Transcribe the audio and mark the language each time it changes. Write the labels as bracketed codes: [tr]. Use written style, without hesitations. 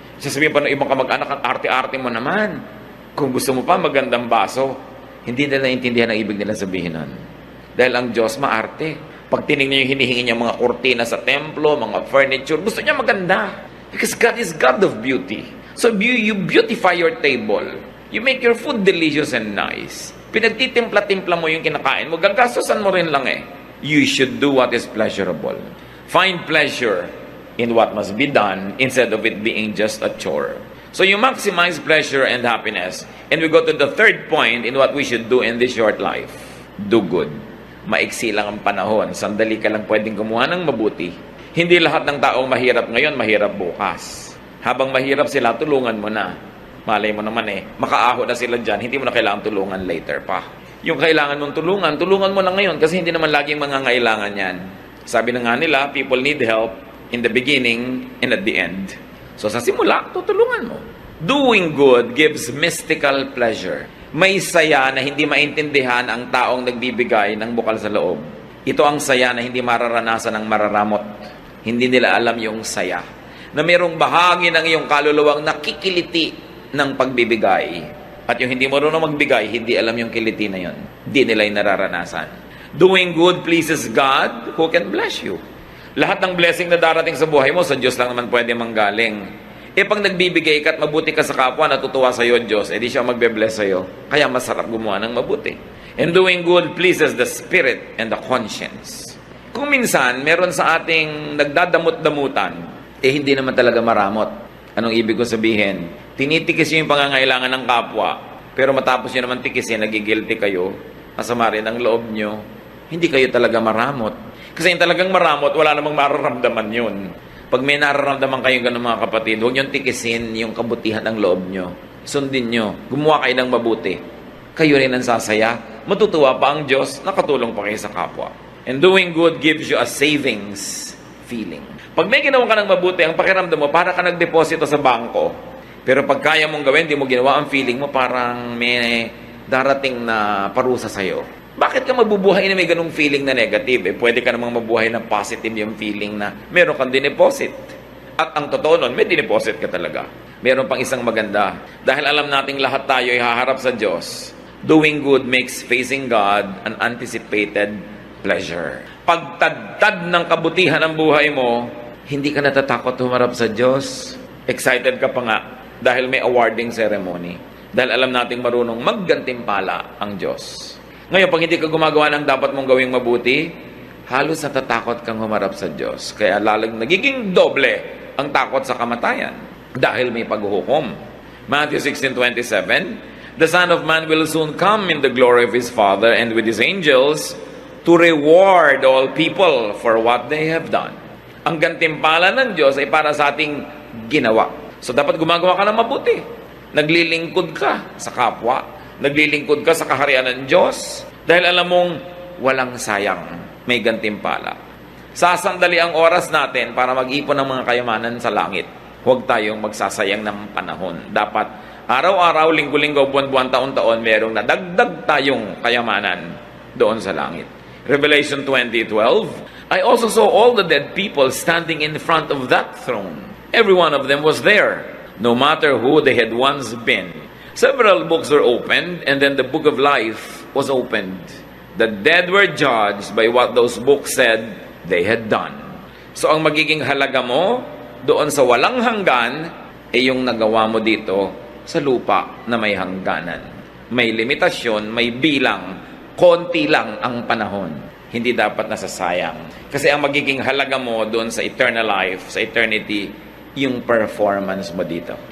[tl] Sasabihin pa ng ibang kamag-anak, ang arte-arte mo naman. Kung gusto mo pa magandang baso, hindi nila naintindihan ang ibig nila sabihin nun. Dahil ang Diyos maarte. Pag tinignan yung hinihingi niya mga kurtina sa templo, mga furniture, gusto niya maganda. [en] Because God is God of beauty. So you beautify your table. You make your food delicious and nice. [tl] Pinagtitimpla-timpla mo yung kinakain mo, gagastosan mo rin lang eh. [en] You should do what is pleasurable. Find pleasure in what must be done instead of it being just a chore. So you maximize pleasure and happiness. And we go to the third point in what we should do in this short life. Do good. [tl] Maiksi lang ang panahon. Sandali ka lang pwedeng gumawa ng mabuti. Hindi lahat ng taong mahirap ngayon, mahirap bukas. Habang mahirap sila, tulungan mo na. Malay mo naman eh, makaaho na sila dyan, hindi mo na kailangan tulungan later pa. Yung kailangan mong tulungan, tulungan mo na ngayon kasi hindi naman laging mangangailangan yan. Sabi na nga nila, [en] people need help in the beginning and at the end. [tl] So sa simula, tutulungan mo. [en] Doing good gives mystical pleasure. [tl] May saya na hindi maintindihan ang taong nagbibigay ng bukal sa loob. Ito ang saya na hindi mararanasan ng mararamot. Hindi nila alam yung saya. Na mayroong bahagi ng iyong kaluluwang nakikiliti ng pagbibigay. At yung hindi marunong magbigay, hindi alam yung kiliti na yun. Hindi nila yung nararanasan. [en] Doing good pleases God who can bless you. [tl] Lahat ng blessing na darating sa buhay mo, sa Diyos lang naman pwede manggaling. Pag nagbibigay ka at mabuti ka sa kapwa, natutuwa sa iyo Diyos, di siya magbe-bless sa iyo. Kaya masarap gumawa ng mabuti. [en] And doing good pleases the spirit and the conscience. [tl] Kung minsan, meron sa ating nagdadamot-damutan, hindi naman talaga maramot. Anong ibig ko sabihin? Tinitikis yung pangangailangan ng kapwa, pero matapos nyo naman tikisin, nagigilty kayo, masama rin ang loob nyo, hindi kayo talaga maramot. Kasi yung talagang maramot, wala namang mararamdaman yun. Pag may nararamdaman kayong ganun mga kapatid, huwag niyong tikisin yung kabutihan ng loob nyo. Sundin nyo. Gumawa kayo ng mabuti. Kayo rin ang sasaya. Matutuwa pa ang Diyos, nakatulong pa kayo sa kapwa. [en] And doing good gives you a savings feeling. [tl] Pag may ginawa ka ng mabuti, ang pakiramdam mo, para ka nagdeposito sa bangko. Pero pag kaya mong gawin, di mo ginawa, ang feeling mo parang may darating na parusa sa'yo. Bakit ka mabubuhay na may ganung feeling na negative? Pwede ka namang mabuhay na positive yung feeling na meron kang dineposit. At ang totoo nun, may dineposit ka talaga. Meron pang isang maganda. Dahil alam nating lahat tayo ay haharap sa Diyos, [en] doing good makes facing God an anticipated pleasure. [tl] Pagtadtad ng kabutihan ng buhay mo, Hindi ka natatakot humarap sa Diyos. Excited ka pa nga dahil may awarding ceremony. Dahil alam nating marunong maggantimpala ang Diyos. Ngayon, pag hindi ka gumagawa ng dapat mong gawing mabuti, halos natatakot kang humarap sa Diyos. Kaya lalong nagiging doble ang takot sa kamatayan dahil may paghuhukom. [en] Matthew 16:27, "The Son of Man will soon come in the glory of His Father and with His angels to reward all people for what they have done." [tl] Ang gantimpala ng Diyos ay para sa ating ginawa. So dapat gumagawa ka ng mabuti. Naglilingkod ka sa kapwa. Naglilingkod ka sa kaharian ng Diyos. Dahil alam mong walang sayang, may gantimpala. Sasandali ang oras natin para mag-ipon ng mga kayamanan sa langit. Huwag tayong magsasayang ng panahon. Dapat araw-araw, linggo-linggo, buwan-buwan, taon-taon, merong nadagdag tayong kayamanan doon sa langit. [en] Revelation 20:12, "I also saw all the dead people standing in front of that throne. Every one of them was there, no matter who they had once been. Several books were opened, and then the book of life was opened. The dead were judged by what those books said they had done." [tl] So ang magiging halaga mo doon sa walang hanggan ay yung nagawa mo dito sa lupa na may hangganan. May limitasyon, may bilang, konti lang ang panahon. Hindi dapat nasasayang. Kasi ang magiging halaga mo doon sa eternal life, sa eternity, yung performance mo dito.